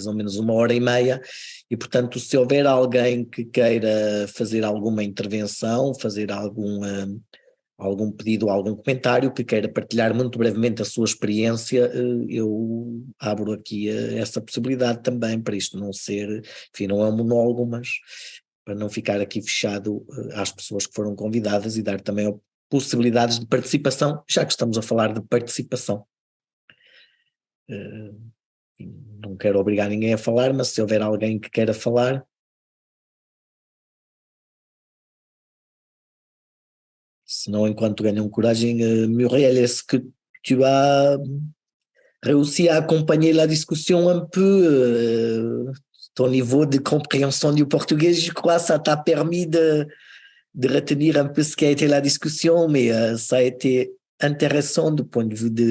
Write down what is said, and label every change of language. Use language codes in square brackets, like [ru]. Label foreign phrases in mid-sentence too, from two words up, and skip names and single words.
[pt] ou menos 1h30 e portanto se houver alguém que queira fazer alguma intervenção, fazer algum pedido, algum comentário, que queira partilhar muito brevemente a sua experiência, eu abro aqui essa possibilidade também, para isto não ser, enfim, não é um monólogo, mas para não ficar aqui fechado às pessoas que foram convidadas e dar também possibilidades de participação, já que estamos a falar de participação. Não quero obrigar ninguém a falar, mas se houver alguém que queira falar. Sinon, enquanto ganham coragem, [fr] Muriel, est-ce que tu as réussi à accompagner la discussion un peu, ton niveau de compréhension du portugais, je crois, ça t'a permis de retenir un peu ce qui a été la discussion, mais ça a été intéressant du point de vue